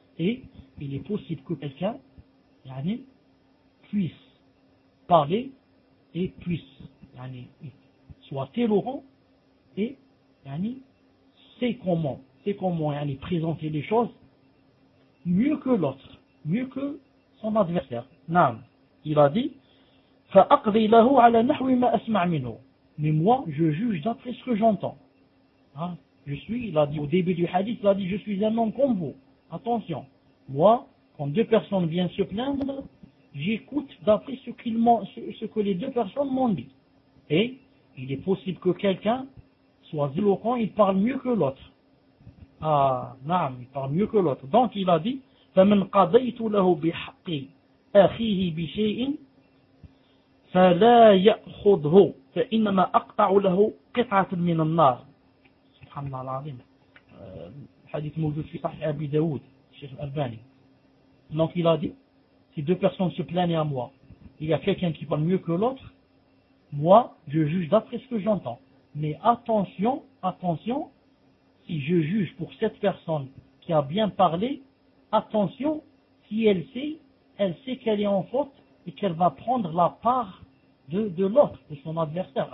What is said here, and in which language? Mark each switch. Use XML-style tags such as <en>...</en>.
<fr>Et il est possible que quelqu'un yani puisse parler et puisse yani soit éloquent et yani, c'est comment yani, présenter les choses mieux que l'autre, mieux que son adversaire. Naam. Il a dit,</fr> <ar>فَأَقْضِي لَهُ عَلَى نَحْوِ مَا أَسْمَعْ مِنُهُ.</ar> <fr>Mais moi, je juge d'après ce que j'entends. Hein? Je suis, il a dit au début du hadith, il a dit, je suis un homme comme vous. Attention. Moi, quand deux personnes viennent se plaindre, j'écoute d'après ce que les deux personnes m'ont dit. Et il est possible que quelqu'un soit éloquent, il parle mieux que l'autre. Ah, naam, il parle mieux que l'autre. Donc il a dit,</fr> <ar>فَمَنْ قَضَيْتُ لَهُ بِحَقِّ أَخِيهِ بِشَيْءٍ فَلَا يَأْخُضْهُ فَإِنَّمَا أَقْطَعُ لَهُ قِطْعَةٍ مِنَ النَّارِ. Subhanallah, حديث موجود في صحيح أبي داود الشيخ الألباني.</ar> <fr>Donc il a dit, si deux personnes se plaignent à moi, il y a quelqu'un qui parle mieux que l'autre, moi, je juge d'après ce que j'entends. Mais attention, attention, si je juge pour cette personne qui a bien parlé, attention, si elle sait, elle sait qu'elle est en faute et qu'elle va prendre la part de l'autre, de son adversaire.</fr>